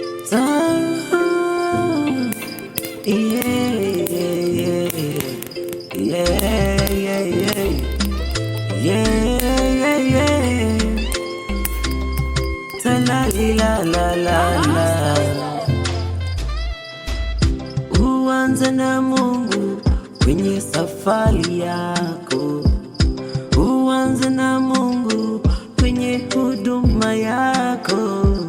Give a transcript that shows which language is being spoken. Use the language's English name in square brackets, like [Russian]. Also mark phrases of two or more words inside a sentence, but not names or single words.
[English] Ta-, yeah, yeah, yeah. Yeah, yeah, yeah. Yeah, yeah, yeah. Ta-la-li-la-la-la. [Swahili] Uanze na Mungu kwenye safari yako. Uanze na Mungu kwenye huduma yako.